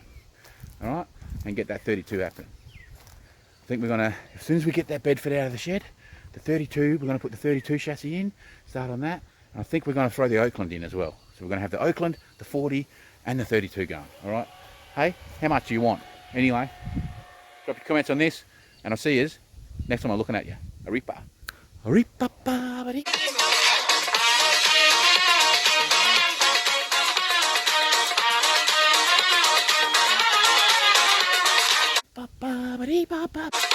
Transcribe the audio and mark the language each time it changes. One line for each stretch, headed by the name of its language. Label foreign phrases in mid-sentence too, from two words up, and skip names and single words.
English: Alright, and get that 32 happening. I think we're going to, as soon as we get that Bedford out of the shed, the 32, we're going to put the 32 chassis in, start on that. And I think we're going to throw the Oakland in as well. So we're going to have the Oakland, the 40 and the 32 going. Alright, hey, how much do you want? Anyway, drop your comments on this and I'll see you next time I'm looking at you. Aripa. Aripa, buddy. Ba ba ba dee ba ba.